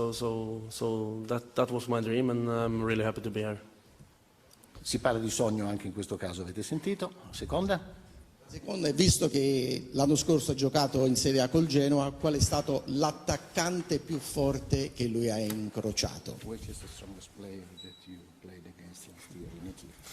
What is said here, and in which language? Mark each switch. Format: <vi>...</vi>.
<en>So that was my dream, and I'm really happy to be here.</en> <it>Si parla di sogno anche in questo caso, avete sentito? Seconda? Seconda, visto che l'anno scorso ha giocato in Serie A col Genoa, qual è stato l'attaccante più forte che lui ha incrociato?</it> <en>Which is the strongest player that you played against last year in Italy?</en>